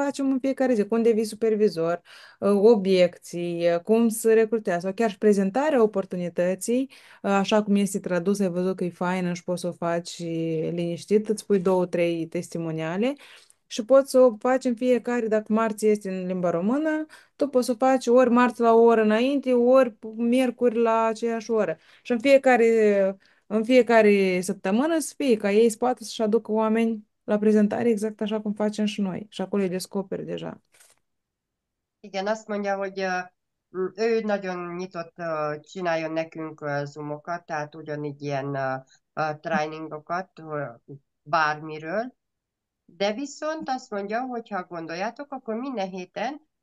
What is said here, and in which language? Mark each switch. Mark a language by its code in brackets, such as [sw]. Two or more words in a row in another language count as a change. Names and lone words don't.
[ro] facem în fiecare zi, cum devii supervizor, obiecții, cum să recrutează, sau chiar și prezentarea oportunității, așa cum este tradus, ai văzut că e faină și poți să o faci liniștit, îți pui două, trei testimoniale și poți să o faci în fiecare, dacă marți este în limba română, tu poți să o faci ori marți la o oră înainte, ori miercuri la aceeași oră. Și în fiecare săptămână să fie ca ei să poată să-și aducă oameni la prezentare exact așa cum facem și noi. Și acolo îi descoperi deja. [hu] Igen, azt mondja, hogy ő nagyon nyitott csináljon nekünk Zoomokat, tehát ugyanígy ilyen tréningokat bármiről, de viszont azt mondja, hogy ha gondoljátok, akkor minden héten